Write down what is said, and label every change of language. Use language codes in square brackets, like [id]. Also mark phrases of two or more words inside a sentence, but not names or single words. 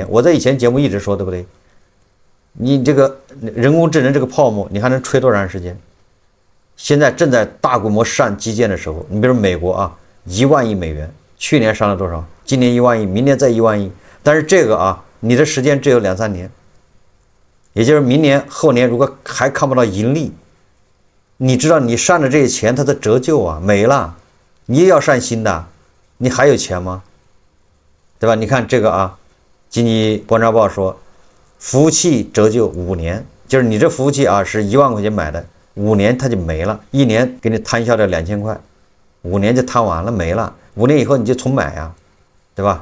[zh] 我在以前節目一直說，对不对？你這個人工智能這個泡沫，你還能吹多長時間？現在正在大規模上基建的時候，你比如美國啊，1萬億美元，去年上了多少？今年1萬億，明年再1萬億。但是這個啊，你的時間只有2、3年，也就是明年後年，如果還看不到盈利，你知道你上的這些錢它的折舊啊沒了，你也要上新的，你還有錢嗎？對吧？你看這個啊，經濟觀察報說，服務器折舊5年，就是你這服務器啊是1萬塊錢買的，5年它就沒了，1年給你攤銷掉2000塊，5年就攤完了沒了，5年以後你就重買呀，對吧？